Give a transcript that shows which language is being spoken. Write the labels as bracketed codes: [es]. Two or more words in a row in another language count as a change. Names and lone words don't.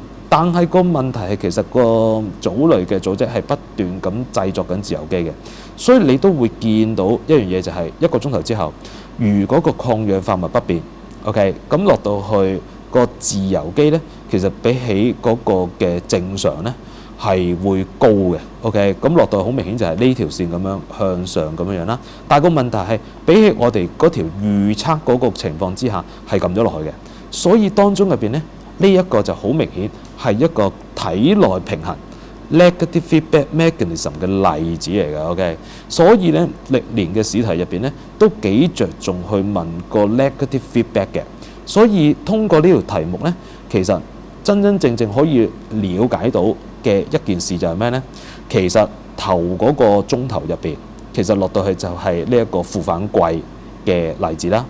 [yue] 但係個問題係其實個藻類嘅組織係不斷咁製作緊自由基嘅，所以你都會見到一樣嘢就係1個鐘頭之後，如果個抗氧化物不變 ，OK， 咁落到去個自由基呢，其實比起嗰個嘅正常呢係會高嘅 ，OK， 咁落到好明顯就係呢條線咁樣向上咁樣啦。但係個問題係比起我哋嗰條預測嗰個情況之下係撳咗落去嘅，所以當中入邊呢，呢一個就好明顯係一個體內平衡 [en] negative feedback mechanism [yue] 嘅例子嚟嘅 ，OK。所以咧歷年嘅試題入邊咧都幾着重去問個 [en] negative feedback [yue] 嘅，所以通過呢條題目咧，其實真真正正可以了解到嘅一件事就係咩呢？其實頭嗰個鐘頭入邊，其實落到去就係呢一個負反饋嘅例子啦。